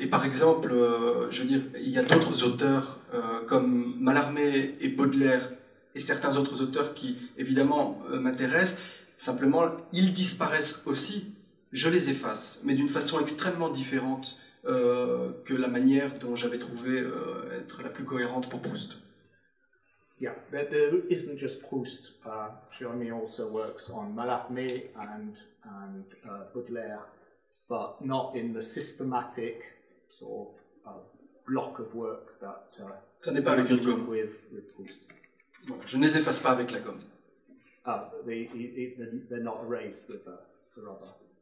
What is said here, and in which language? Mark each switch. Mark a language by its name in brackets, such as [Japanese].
[French] Et par exemple, je veux dire, il y a d'autres auteurs comme Mallarmé et Baudelaire et certains autres auteurs qui, évidemment, m'intéressent. Simplement, ils disparaissent aussi. Je les efface, mais d'une façon extrêmement différente que la manière dont j'avais trouvé être la plus cohérente pour Proust. [English] Yeah, there isn't just Proust. Jérémie also works on Mallarmé and Baudelaire, but not in the systematic sort of block of work that [French] ça n'est pas avec une gomme. [English] With Proust. [French] Voilà, je ne les efface pas avec la gomme. [English] They're not erased with the rubber.